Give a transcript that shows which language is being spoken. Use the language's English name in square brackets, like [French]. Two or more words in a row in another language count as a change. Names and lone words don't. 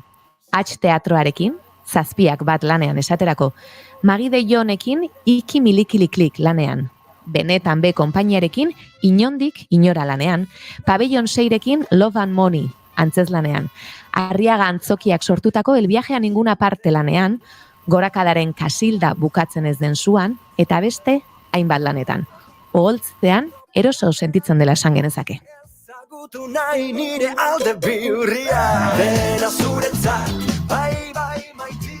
[Basque] H teatroarekin, 7 bat lanean esaterako, Magi de Jonekin Iki Milikiliklik lanean, Benetan B konpainiarekin Inondik Inora lanean, Pabellon 6rekin Love and Money antzez lanean, Arriaga Antzokiak sortutako El viaje a ninguna parte lanean, Gorakadaren Kasilda bukatzen ez den zuan, eta beste hainbat lanetan. Oholtzean eroso sentitzen dela esan genezake. Zagutu nahi nire alde bihurria, dena zuretzat, bai maitia.